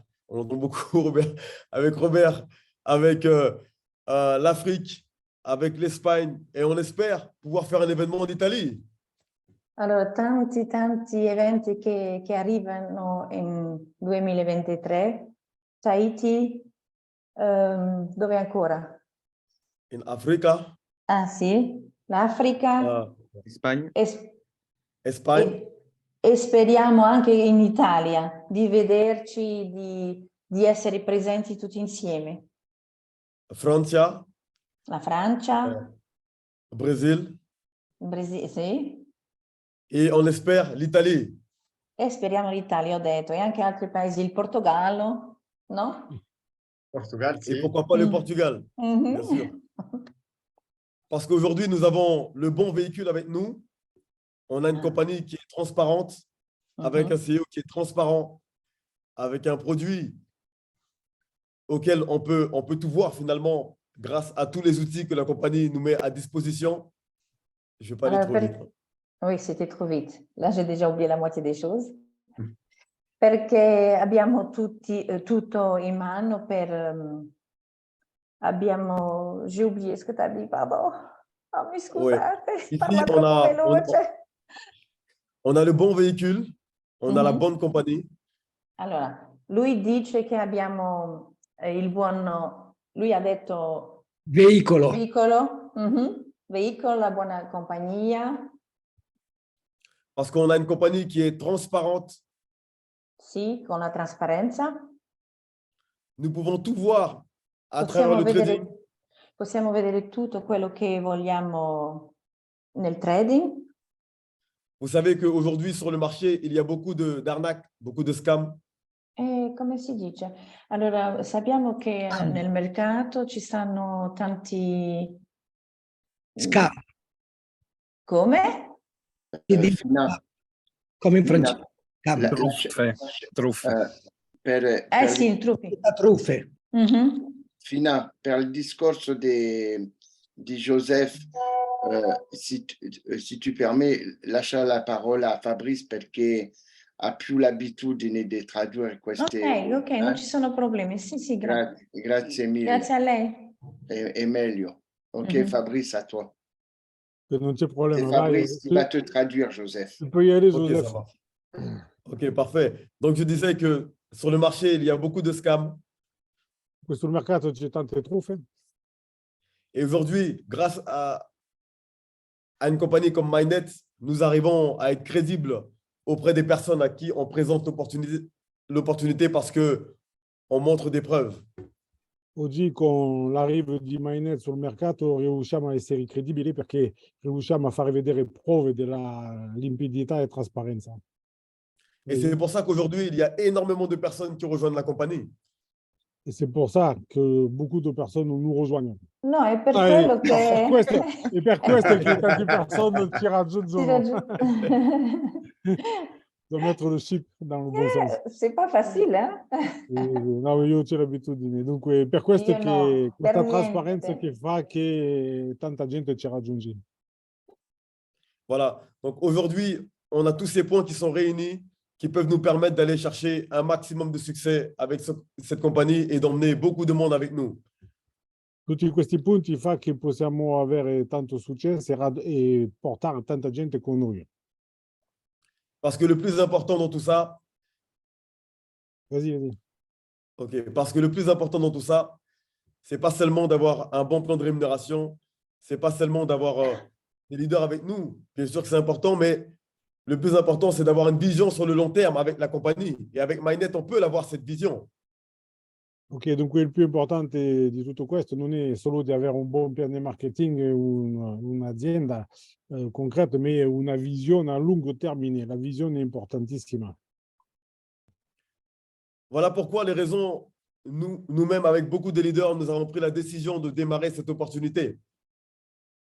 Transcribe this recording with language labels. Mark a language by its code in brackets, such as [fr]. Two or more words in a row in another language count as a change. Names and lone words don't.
[fr] On entend beaucoup Robert, avec l'Afrique, avec l'Espagne. Et on espère pouvoir faire un événement en Italie. [it] Allora, tanti eventi che arrivano in 2023. Tahiti, dove ancora? In Africa. Ah sì, l'Africa. [fr] Espagne. Espagne. [it] E speriamo anche in Italia di vederci, di essere presenti tutti insieme. Francia. La Francia. [fr] Brésil. [it] Brasile, sì. [fr] Et on espère l'Italie. [it] E speriamo l'Italia, ho detto, e anche altri paesi, il Portogallo, no? [fr] Portugal, Et pourquoi pas le Portugal, bien sûr. Parce qu'aujourd'hui, nous avons le bon véhicule avec nous. On a une compagnie qui est transparente, avec un CEO qui est transparent, avec un produit auquel on peut tout voir finalement grâce à tous les outils que la compagnie nous met à disposition. Je ne vais pas aller trop vite. Oui, c'était trop vite. Là, j'ai déjà oublié la moitié des choses. [it] Perché abbiamo tutto in mano per... [fr] J'ai oublié ce que tu as dit, pardon. [it] Oh, mi scusate, [fr] Ici, [it] parla troppo veloce. [fr] On a le bon véhicule, on a la bonne compagnie. [it] Allora, lui dice che abbiamo il buon... Lui ha detto... Veicolo. Veicolo, la buona compagnia. [fr] Parce qu'on a une compagnie qui est transparente. [it] Sì, con la trasparenza. [fr] Nous pouvons tout voir à travers le trading. [it] Possiamo vedere tutto quello che vogliamo nel trading. [fr] Vous savez qu'aujourd'hui, sur le marché, il y a beaucoup d'arnaques, beaucoup de scams. [it] Come si dice? Allora, sappiamo che nel mercato ci stanno tanti... Scam. Come? Come in francese. Truffe. Sì, truffe. Truffe. Fina, per il discorso di Joseph, [fr] si tu permets, [it] lascia la parola a Fabrice perché ha più l'abitudine di tradurre queste... Ok, non ci sono problemi. Sì, grazie. Grazie mille. Grazie a lei. È meglio. [fr] Ok, Fabrice, à toi. [it] Non c'è problema. [fr] C'est Fabrice qui va te traduire, Joseph. Tu peux y aller, Okay, Joseph. ça marche. Ok, parfait. Donc, je disais que sur le marché, il y a beaucoup de scams. [it] Sul mercato c'è tante truffe. [fr] Et aujourd'hui, grâce à une compagnie comme MyNet, nous arrivons à être crédibles auprès des personnes à qui on présente l'opportunité parce qu'on montre des preuves. [it] Oggi con l'arrivo di MyNet sul mercato riusciamo a essere credibili perché riusciamo a far vedere prove della limpidità e trasparenza. [fr] Et c'est pour ça qu'aujourd'hui, il y a énormément de personnes qui rejoignent la compagnie. Et c'est pour ça que beaucoup de personnes nous rejoignent. [it] No, è per quello che... E per questo che tante persone ci raggiungono. Devo mettere lo chip [fr] dans le bon sens. C'est pas facile, hein? [it] No, io ho l'abitudine. Dunque, per questo Io che no, questa per trasparenza niente. che fa che tanta gente ci raggiunge. [fr] Voilà. Donc aujourd'hui, on a tous ces points qui sont réunis, qui peuvent nous permettre d'aller chercher un maximum de succès avec cette compagnie et d'emmener beaucoup de monde avec nous. [it] Tutti questi punti fa che possiamo avere tanto successo e portare tanta gente con noi. [fr] Parce que le plus important dans tout ça, Vas-y. ok, parce que le plus important dans tout ça, c'est pas seulement d'avoir un bon plan de rémunération, c'est pas seulement d'avoir des leaders avec nous. Bien sûr que c'est important, mais le plus important, c'est d'avoir une vision sur le long terme avec la compagnie. Et avec MyNet, on peut l'avoir, cette vision. [it] Ok, dunque il più importante di tutto questo non è solo di avere un buon piano di marketing e un'azienda concreta, ma è una visione a lungo termine. La visione è importantissima. [fr] Voilà pourquoi les raisons, nous-mêmes, avec beaucoup de leaders, nous avons pris la décision de démarrer cette opportunité.